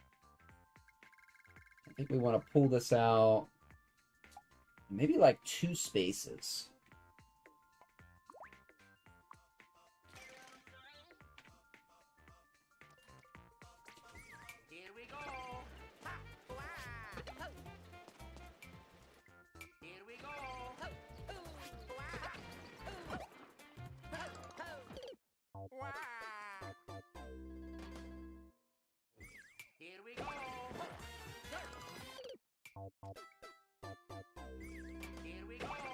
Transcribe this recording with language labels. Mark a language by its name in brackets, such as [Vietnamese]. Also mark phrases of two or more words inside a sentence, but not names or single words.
[English] I think we want to pull this out maybe like 2 spaces. Here we go. Ha, wah, ho. Here we go. Ho, ooh, wah, ooh, ho, ho, wah. Here we go. Ho, ho. Here we go.